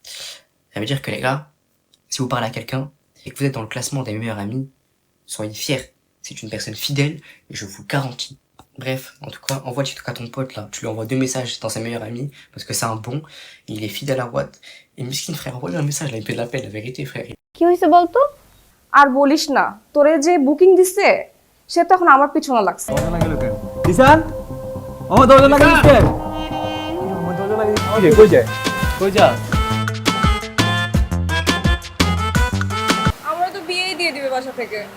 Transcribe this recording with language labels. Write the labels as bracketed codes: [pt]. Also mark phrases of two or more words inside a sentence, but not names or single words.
[fr] Ça veut dire que les gars, si vous parlez à quelqu'un et que vous êtes dans le classement des meilleurs amis, soyez fiers. c'est une personne fidèle, et je vous le garantis. Bref, en tout cas, envoie TikTok à ton pote là, tu lui envoies 2 messages dans sa meilleure amie, parce que c'est un bon, il est fidèle à Watt. Et Miskin frère, envoie-lui un message là, il fait de la peine, la vérité frère. [bn] কি হয়েছে বলতো? আর বলিস না, তোরে যে বুকিং দিছে সে তখন আমার পিছনে লাগছে। কিষান আমার দরজা লাগিয়ে দিচ্ছে আমার দরজা লাগিয়ে দিচ্ছে কই যায় কই যা আমরা তো বিয়েই দিয়ে দিবে বাসা থেকে।